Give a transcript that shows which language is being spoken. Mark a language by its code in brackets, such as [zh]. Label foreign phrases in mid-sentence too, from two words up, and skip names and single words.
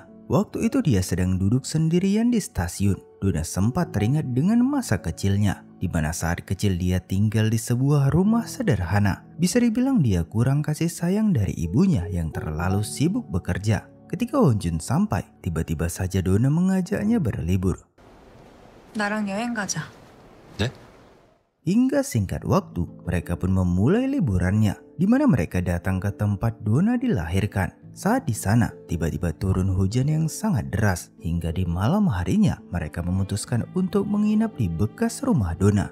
[id] Waktu itu dia sedang duduk sendirian di stasiun. Donna sempat teringat dengan masa kecilnya, di mana saat kecil dia tinggal di sebuah rumah sederhana. Bisa dibilang dia kurang kasih sayang dari ibunya yang terlalu sibuk bekerja. Ketika Wonjun sampai, tiba-tiba saja Donna mengajaknya berlibur. [ko] 나랑 여행 가자. 네? [id] Hingga singkat waktu, mereka pun memulai liburannya, di mana mereka datang ke tempat Donna dilahirkan. Saat di sana, tiba-tiba turun hujan yang sangat deras hingga di malam harinya mereka memutuskan untuk menginap di bekas rumah Donna.